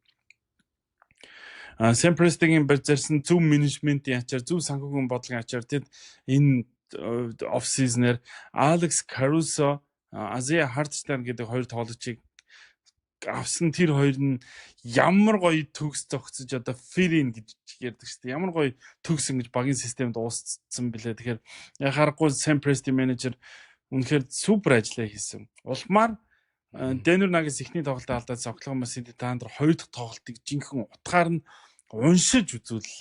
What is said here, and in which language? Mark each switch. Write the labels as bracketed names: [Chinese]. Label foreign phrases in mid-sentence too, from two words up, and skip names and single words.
[Mongolian] Sam Presti-гийн барьсан зөв менежментийн ачаар, зөв санхүүгийн бодлогын ачаар тэд энэ [English] off season [Mongolian] Alex Caruso, Isaiah Hartenstein гэдэг хоёр тоглогчийг авсан. Тэр хоёр нь ямар гоё төгс зогцож одоо fill-in гэж ярьдаг шүү дээ. Ямар гоё төгсөн гэж багийн системд уусцсан билээ. Тэгэхээр яг харахгүй Sam Presti менежер үнэхээр супер ажиллаа хийсэн. Улмаар Denver Nuggets ихний тоглолтод алдаад Oklahoma City Thunder хоёр дахь тоглолтыг жинхэнэ утгаар нь уншиж үзүүллээ.